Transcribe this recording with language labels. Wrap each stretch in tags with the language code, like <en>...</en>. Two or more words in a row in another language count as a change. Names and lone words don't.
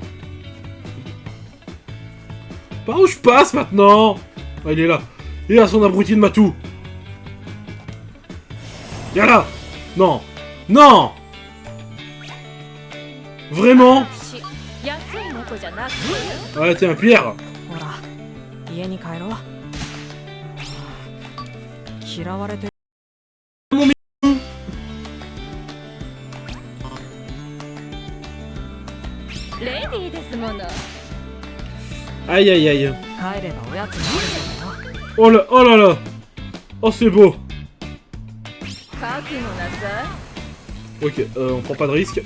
<fr>Par où je passe maintenant? Ah, il est là. Il est là, son abruti de Matou. Viens là. Non. Non. Vraiment? Ah, t'es un Pierre.</fr> <ja>ほら、家に帰ろう。嫌われて。レディーですもの。</ja> <fr>Aïe aïe aïe.</fr> <ja>帰ればおやつもあるよ。</ja> <fr>Oh là, oh là là. Oh, c'est beau. Ok, on prend pas de risque.</fr>